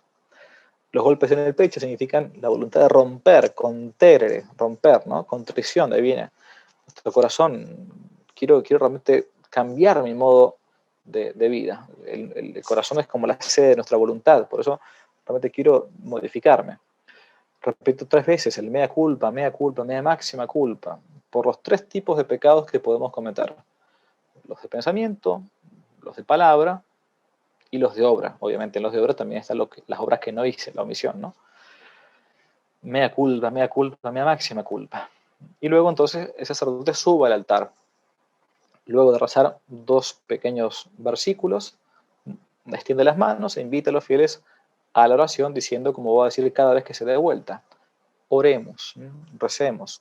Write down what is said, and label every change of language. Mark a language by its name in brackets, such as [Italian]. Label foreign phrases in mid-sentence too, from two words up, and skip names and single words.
[Spanish] Los golpes en el pecho significan la voluntad de romper, contere, romper, ¿no? Contrición, de ahí viene. Nuestro corazón, quiero realmente cambiar mi modo de vida. El corazón es como la sede de nuestra voluntad, por eso realmente quiero modificarme. Repito 3 veces el [Latin] mea culpa, mea máxima culpa, [Spanish] por los 3 tipos de pecados que podemos cometer. Los de pensamiento, los de palabra y los de obra. Obviamente en los de obra también están las obras que no hice, la omisión, ¿no? [Latin] Mea culpa, mea máxima culpa. [Spanish] Y luego entonces el sacerdote sube al altar. Luego de rezar 2 pequeños versículos, extiende las manos e invita a los fieles a la oración diciendo, como voy a decir cada vez que se dé vuelta, oremos, recemos.